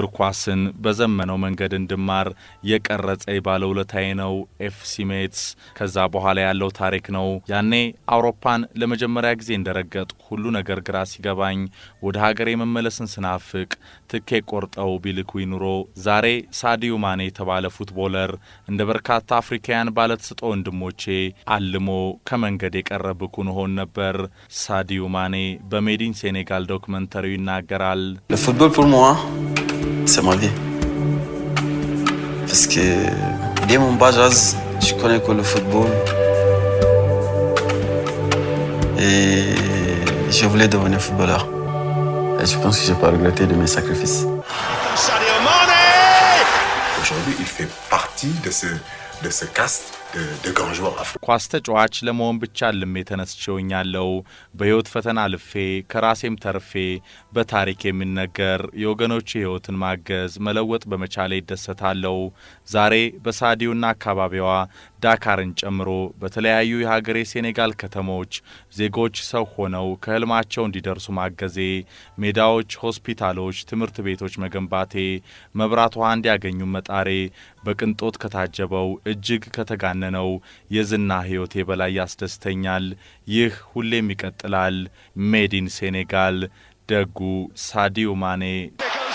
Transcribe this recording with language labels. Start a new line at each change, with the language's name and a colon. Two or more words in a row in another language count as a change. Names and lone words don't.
Amharic: ኳስን በዘመነው መንገድ እንድማር የቀረጸኝ ባለውለታዬ ነው ኤፍሲ ሜትስ። ከዛ በኋላ ያለው ታሪክ ነው። ያኔ አውሮፓን ለመጀመሪያ ጊዜ እንደረገጥኩ ሁሉ ነገር ግራ ሲገባኝ ወደ ሀገሬ መመለስን ስናፍቅ ትኬት ቆርጠው ቢልኩኝ ኑሮ ዛሬ ሳዲዮ ማኔ የተባለ ፉትቦለር እንደ በርካታ አፍሪካውያን ባለተሰጥኦ ወንድሞቼ አልሞ ከመንገድ የቀረብኩን ሆን ነበር። ሳዲዮ ማኔ በሜድ ኢን ሴኔጋል ዶክመንተሪው ይናገራል።
French: Le football pour moi, c'est ma vie. Parce que dès mon bas âge, je connais que le football. Et je voulais devenir footballeur. Et je pense que je n'ai pas regretté de mes sacrifices. Sadio Mane! Aujourd'hui, il fait partie de ce caste de grands joueurs africains.
Amharic: ኳስ ተጫዋች ለመሆን ብቻ ልሜ ተነስቼውኛለሁ። በህይወት ፈተና ልፌ ከራሴም ተርፌ በታሪክ የሚነገር የወገኖች ህይወትን ማገዝ መለወጥ በመቻሌ ይደሰታለሁ። ዛሬ በሳዲዮና አካባቢዋ ዳካርን ጨምሮ በተለያዩ የሀገሬ ሴኔጋል ከተሞች ዜጎች ሰው ሆነው ከህልማቸው እንዲደርሱ ማገዜ፣ ሜዳዎች፣ ሆስፒታሎች፣ ትምህርት ቤቶች መገንባቴ፣ መብራት ውሃ እንዲያገኙ መጣሬ በቅንጦት ከታጀበው እጅግ ከተጋነነው የዝና ህይወቴ በላይ ያስደስተኛል። ይህ ሁሌም ይቀጥላል። ሜድ ኢን ሴኔጋል ደጉ ሳዲዮ ማኔ